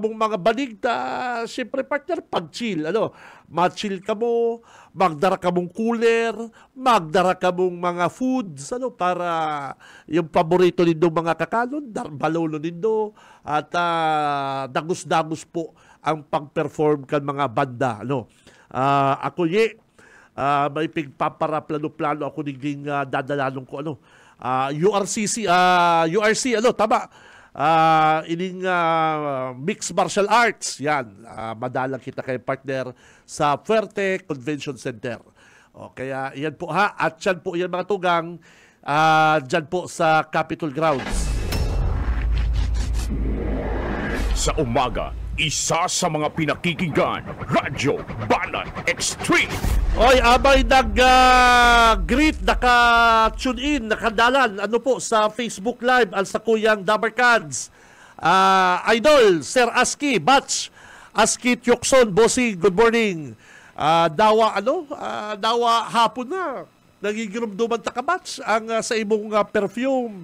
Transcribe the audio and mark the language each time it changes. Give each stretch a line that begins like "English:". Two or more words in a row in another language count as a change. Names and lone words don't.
Bikol: mong mga banig siyempre partner, pag-chill, ma-chill ka mo, magdara ka mong cooler, magdara ka mong mga foods, para yung paborito nindo mga kakalon, balolo nindo, at dagus-dagus po ang pag-perform kan mga banda, ako may pigpapara plano-plano ako niging dadalanong ko, URC, tama, ining
English: mixed martial arts,
Bikol: yan, madalang kita kay partner sa Fuerte Convention Center. Kaya yan po at yan po yan mga tugang, dyan po sa Capitol Grounds.
Filipino: Sa umaga, isa sa mga pinakikinggan, Radyo Banat Extreme.
Bikol: Abay nag-greet, naka-tune in, nakadalan, sa Facebook Live, sa Kuyang Dabarkads. Idol, Sir Aski, Batch, Aski Tyokson, Bossing,
English: good morning.
Bikol: Dawa hapon na. Nagigirumduman ta ka, Batch, ang sa imong perfume.